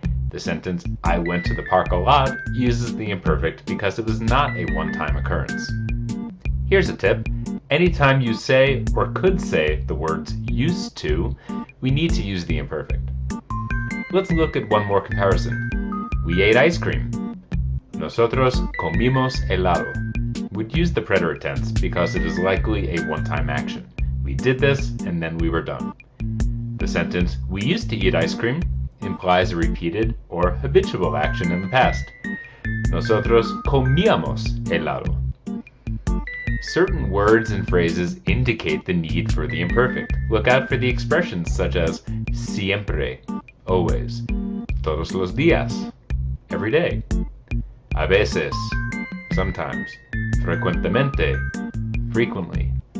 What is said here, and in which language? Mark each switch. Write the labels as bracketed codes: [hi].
[en] The sentence, I went to the park a lot, uses the imperfect because it was not a one-time occurrence. Here's a tip. Anytime you say or could say the words used to, we need to use the imperfect. Let's look at one more comparison. We ate ice cream. [es] Nosotros comimos helado. [en] Would use the preterite tense because it is likely a one-time action. We did this and then we were done. The sentence, we used to eat ice cream, implies a repeated or habitual action in the past. [es] Nosotros comíamos helado. [en] Certain words and phrases indicate the need for the imperfect. Look out for the expressions such as siempre, always, todos los días, every day, a veces, sometimes, frecuentemente, frequently.